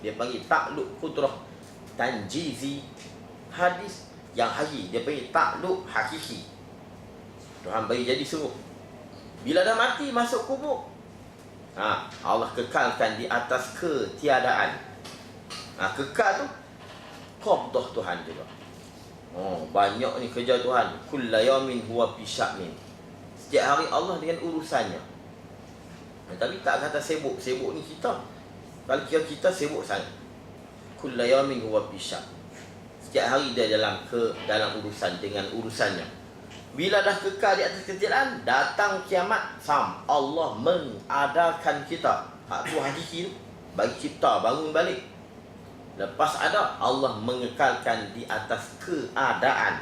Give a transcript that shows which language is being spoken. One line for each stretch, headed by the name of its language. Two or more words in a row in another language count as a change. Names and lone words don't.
Malay: Dia panggil takluk kudrah tanjizi. Hadis yang hari dia panggil takluk hakiki. Tuhan bagi jadi sungguh. Bila dah mati masuk kubur, Allah kekalkan di atas ketiadaan. Kekal tu qabdah Tuhan juga. Banyak ni kerja Tuhan.
Arabic: كل يوم هو في شأن.
Malay: Setiap hari Allah dengan urusannya. Tapi tak kata sibuk. Sibuk ni kita. Kalau kita sibuk sangat.
Arabic: كل يوم هو في شأن.
Malay: Setiap hari dia dalam urusan, dengan urusannya. Bila dah kekal di atas ketiadaan, datang kiamat, Allah mengadakan kita. Hak tu hakiki tu, bagi cipta, bangun balik. Lepas ada, Allah mengekalkan di atas keadaan.